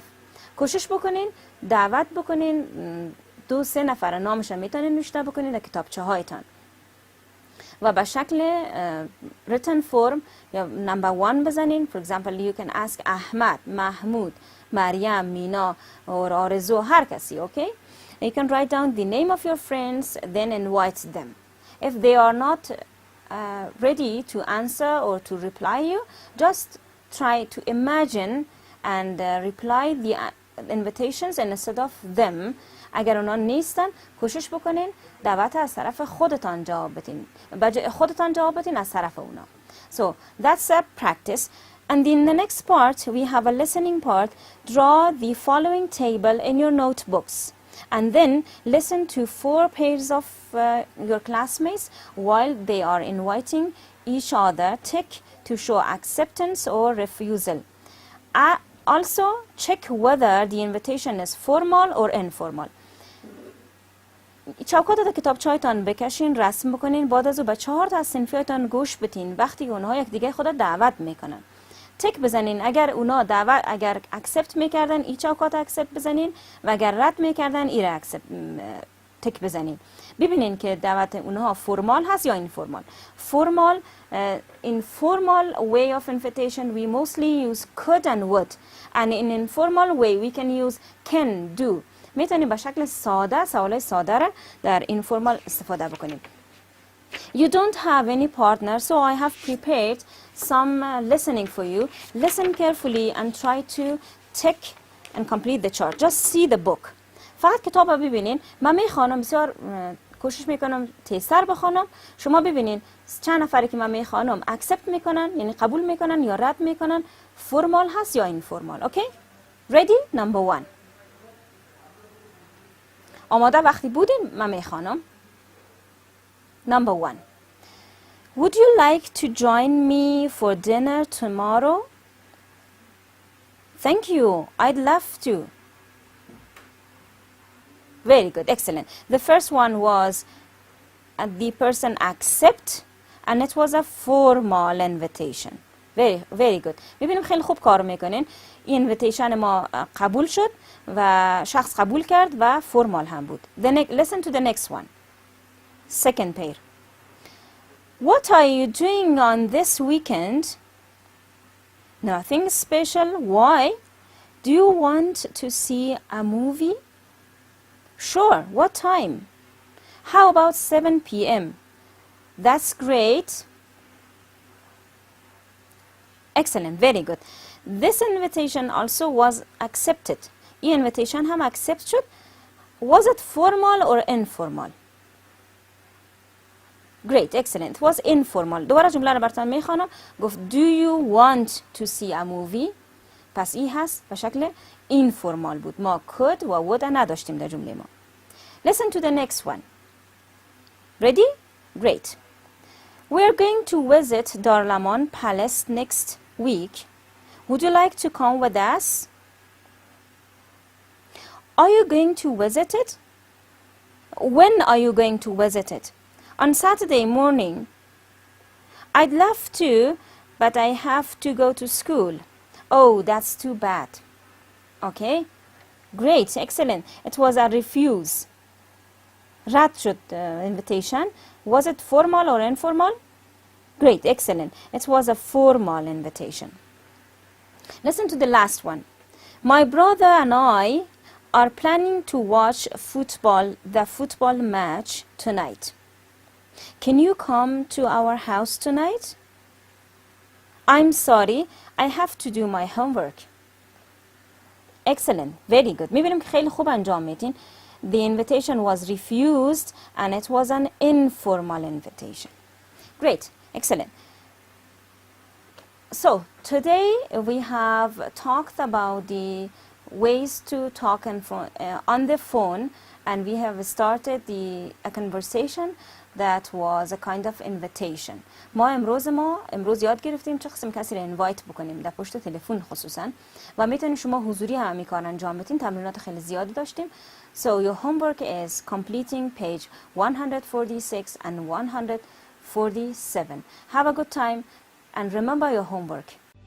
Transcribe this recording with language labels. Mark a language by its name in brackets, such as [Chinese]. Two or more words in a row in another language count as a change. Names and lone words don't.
[Persian] کوشش بکنین دعوت بکنین 2-3 نفر نامش میتونین نوشته بکنین در کتابچه هایتان و به شکل [English] written form [Persian] یا number 1 بزنین. [English] For example, you can ask احمد، محمود، مریم، مینا or آرزو، [Persian] هر کسی. [English] Okay? You can write down the name of your friends, then invite them. If they are not ready to answer or to reply you, just try to imagine and reply the invitations instead of them. [Persian] اگر اونا نیستن کوشش بکنین دعوت از طرف خودتان جواب بدین، خودتان جواب بدین از طرف اونا. [English] So that's a practice. And in the next part we have a listening part. Draw the following table in your notebooks and then listen to 4 pairs of your classmates while they are inviting each other. Tick to show acceptance or refusal. Also check whether the invitation is formal or informal. [Persian] چوکات در کتابچه‌تان بکشین، رسم بکنین، بعد از او به 4 تا از صنفیاتان گوش بدین وقتی اونها یک دیگه خود دعوت میکنن. تک بزنین اگر اونا دعوت اگر اکسپت میکردن ای چوکات اکسپت بزنین و اگر رد میکردن ای را اکسپت تک بزنین. ببینین که دعوت اونها فرمال هست یا اینفورمال. [English] فرمال informal way of invitation we mostly use could and would, and in informal way we can use can, do. [Persian] میتونیم به شکل ساده سوالای ساده را در informal استفاده بکنیم. [English] You don't have any partner, so I have prepared some listening for you. Listen carefully and try to tick and complete the chart. Just see the book. [Persian] فقط کتاب رو ببینین. من میخوانم، بسیار کوشش میکنم تیزتر بخوانم. شما ببینین چند نفری که من میخوانم accept میکنن، یعنی قبول میکنن یا رد میکنن، فرمال هست یا اینفورمال. [English] اوکی؟ Ready? Number 1. [Persian] آماده وقتی بودین من میخوانم. [English] Number 1. Would you like to join me for dinner tomorrow? Thank you. I'd love to. Very good. Excellent. The first one was the person accept and it was a formal invitation. Very good. [Persian] میبینیم خیلی خوب کار میکنین. این invitation ما قبول شد و شخص قبول کرد و فرمال هم بود. [English] Listen to the next one. Second pair. What are you doing on this weekend? Nothing special. Why? Do you want to see a movie? Sure. What time? How about 7 p.m.? That's great. Excellent. Very good. This invitation also was accepted. [Persian] این invitation هم accept شد. [English] Was it formal or informal? Great. Excellent. It was informal. [Persian] دوباره جمله رو براتون میخوانم. [English] گفت do you want to see a movie? [Persian] پس این هست به شکل informal بود. ما could و would نداشتیم در جمله ما. [English] Listen to the next one. Ready? Great. We're going to visit Darlaman Palace next week. Would you like to come with us? Are you going to visit it? When are you going to visit it? On Saturday morning. I'd love to, but I have to go to school. Oh, that's too bad. Okay. Great. Excellent. It was a refuse. [Persian] رد شد invitation. [English] Was it formal or informal? Great. Excellent. It was a formal invitation. Listen to the last one. My brother and I are planning to watch the football match tonight. Can you come to our house tonight? I'm sorry, I have to do my homework. Excellent. Very good. [Persian] می‌بینیم که خیلی خوب انجام میدین. [English] The invitation was refused and it was an informal invitation. Great. Excellent. So today we have talked about the ways to talk on the phone, and we have started a conversation that was a kind of invitation. [Persian] ما امروز یاد گرفتیم چه قسم کسی رو اینوایت بکنیم در پشت تلفن خصوصا، و میتونید شما حضوری هم کار انجام بدین. تمرینات خیلی زیادی داشتیم. [English] So your homework is completing page 146 and 147. Have a good time and remember your homework.